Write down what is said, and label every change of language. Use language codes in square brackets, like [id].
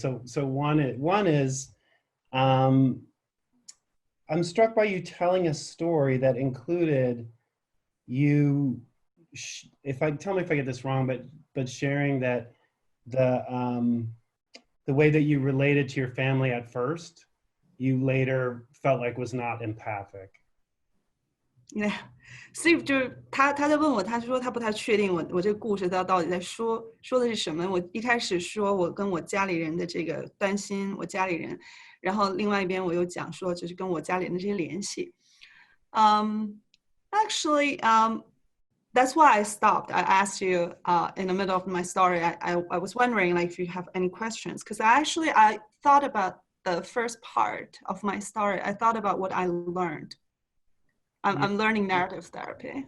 [en] So one is I'm struck by you telling a story that included you. Tell me if I get this wrong, but sharing that the way that you related to your family at first, you later felt like was not empathic. [zh] Yeah, Steve 就是他在问我，他说他不太确定我这个故事到底在说的是什么。我一开始说我跟我家里人的这个担心，我家里人，然后另外一边我又讲说就是跟我家里人的这些联系。 [en] Actually, that's why I stopped. I asked you in the middle of my story. I was wondering like if you have any questions because I thought about the first part of my story. I thought about what I learned. I'm learning narrative therapy.